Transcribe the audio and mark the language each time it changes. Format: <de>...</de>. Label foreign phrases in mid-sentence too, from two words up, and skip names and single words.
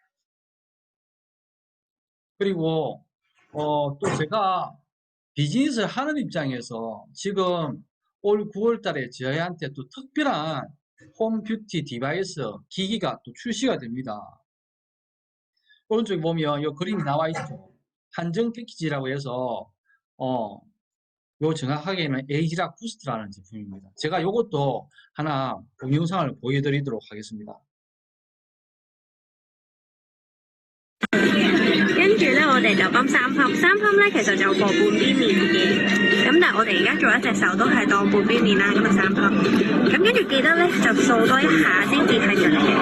<ko>그리고 또 제가 비즈니스를 하는 입장에서 지금 올 9월 달에 저희한테 또 특별한 홈 뷰티 디바이스 기기가 또 출시가 됩니다. 오른쪽에 보면 이 그림이 나와 있죠. 한정 패키지라고 해서 요 정확하게는 에이지락 부스트라는 제품입니다. 제가 요것도 하나 동영상을 보여드리도록 하겠습니다.</ko> <yue>跟住咧，我哋就泵三粒咧，其實就個半邊面嘅。咁但係我哋而家做一隻手都係當半邊面啦，咁啊3粒。咁跟住記得咧就掃多一下先至係出嚟嘅。</yue>